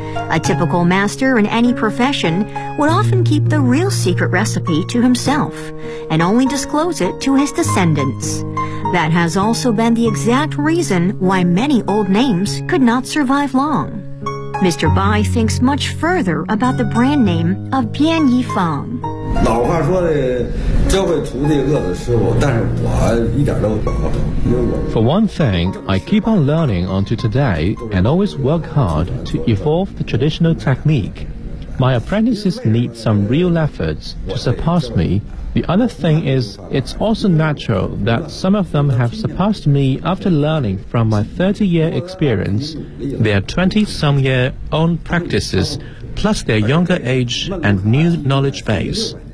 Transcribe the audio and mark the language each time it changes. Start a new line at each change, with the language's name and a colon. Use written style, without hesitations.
English: A typical master in any profession would often keep the real secret recipe to himself and only disclose it to his descendants. That has also been the exact reason why many old names could not survive long. Mr. Bai thinks much further about the brand name of Bian Yifang.
Chinese: 老话说的教会徒弟饿的师傅，但是我一点都不饿。
English: For one thing, I keep on learning until today and always work hard to evolve the traditional technique. My apprentices need some real efforts to surpass me. The other thing is, it's also natural that some of them have surpassed me after learning from my 30-year experience, their 20-some-year-old practices,plus their younger age and new knowledge base.